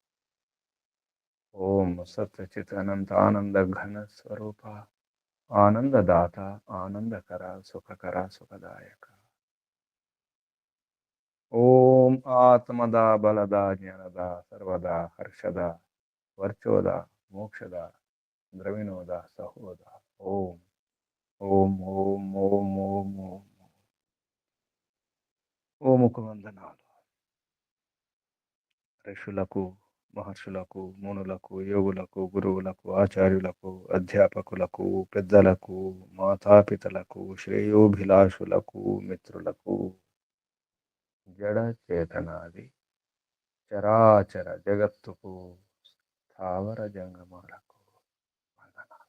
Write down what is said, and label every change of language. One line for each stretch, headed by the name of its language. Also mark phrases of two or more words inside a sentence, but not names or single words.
Sanskrit: ओम सत्य चित अनंत आनंद घन स्वरूप आनंददाता आनंदकर सुखकर सुखदायक। ओम आत्मदा बलदा ज्ञानदा सर्वदा हर्षदा वर्चोदा मोक्षदा द्रविणोदा सहोदा। ओम ओम ओम ओम ओम ओम
Telugu: ఓముకు వందనాలు ఋషులకు మహర్షులకు మునులకు యోగులకు గురువులకు ఆచార్యులకు అధ్యాపకులకు పెద్దలకు మాతాపితలకు శ్రేయోభిలాషులకు మిత్రులకు జడ చేతనాది చరాచర జగత్తుకు స్థావర జంగమాలకు వందనాలు।